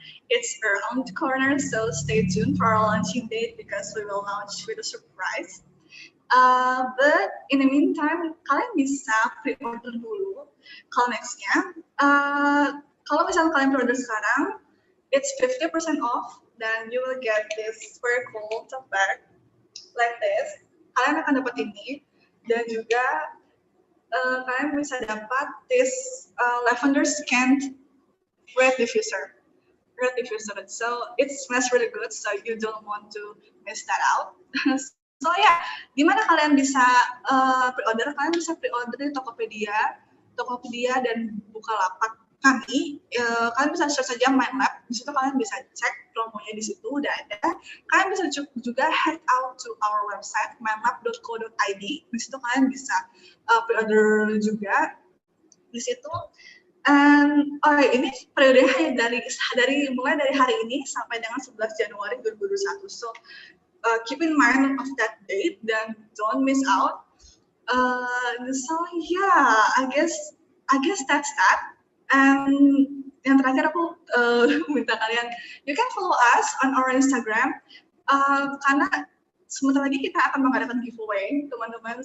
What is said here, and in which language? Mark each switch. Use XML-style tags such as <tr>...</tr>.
<en>It's around the corner, so stay tuned for our launching date because we will launch with a surprise. But in the meantime,</en> <id>kalian bisa pre-order dulu Kalmax-nya. Kalau misalnya kalian pre-order sekarang,</id> <en>it's 50% off, then you will get this very cool tote bag like this.</en> <id>Kalian akan dapat ini, dan juga kalian bisa dapat</id> <en>this lavender scent red diffuser. So it smells really good, so you don't want to miss that out. So yeah,</en> <id>di mana kalian bisa pre-order? Kalian bisa pre-order di Tokopedia dan Bukalapak kami. Kalian bisa search saja MindLab. Di situ kalian bisa cek promonya, di situ udah ada. Kalian bisa juga</id> <en>head out to our website mindlab.co.id.</en> <id>Di situ kalian bisa pre-order juga di situ. Ini periodenya mulai dari hari ini sampai dengan 11 Januari 2021.</id> <en>So keep in mind of that date dan don't miss out. So yeah, I guess that's that.</en> <id>And yang terakhir aku minta kalian,</id> <en>you can follow us on our Instagram</en> <id>karena sebentar lagi kita akan mengadakan giveaway, teman-teman.</id>